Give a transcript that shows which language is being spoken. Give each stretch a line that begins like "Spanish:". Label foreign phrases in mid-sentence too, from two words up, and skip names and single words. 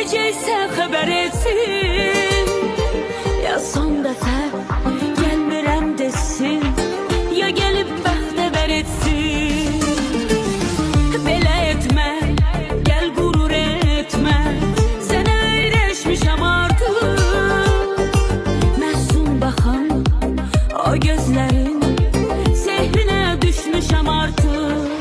Turkish: ise haber etsin. Ya son defa gelmirəm desin, ya gelip
Azerbaijani: bəxtəvər etsin. Belə etmə, gel qürur etmə, sənə öyrəşmişəm artıq. Məhsun baxan o gözlərin sehrinə düşmüşəm artıq.